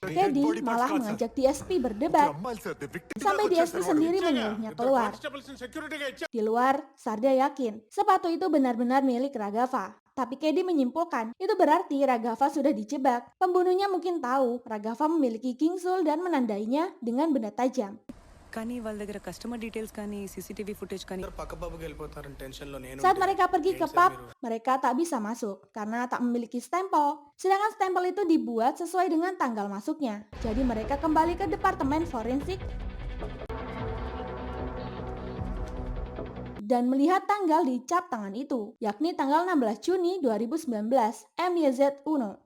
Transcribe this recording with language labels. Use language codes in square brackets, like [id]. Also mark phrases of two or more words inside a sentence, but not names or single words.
[id] KD malah mengajak DSP berdebat. Sampai DSP sendiri menyuruhnya keluar. Di luar, Sarda yakin sepatu itu benar-benar milik Raghav. Tapi KD menyimpulkan, itu berarti Raghav sudah dijebak. Pembunuhnya mungkin tahu Raghav memiliki gingsul dan menandainya dengan benda tajam. [te] కానీ వాళ్ళ దగ్గర [en] customer details [te] కానీ [en] CCTV footage [te] కానీ పక్కబాబుకి వెళ్ళిపోతారని టెన్షన్ లో నేను [id] Saat mereka pergi ke pub, mereka tak bisa masuk karena tak memiliki stempel. Sedangkan stempel itu dibuat sesuai dengan tanggal masuknya. Jadi mereka kembali ke departemen forensik dan melihat tanggal di cap tangan itu, yakni tanggal 16 Juni 2019, MYZ Uno.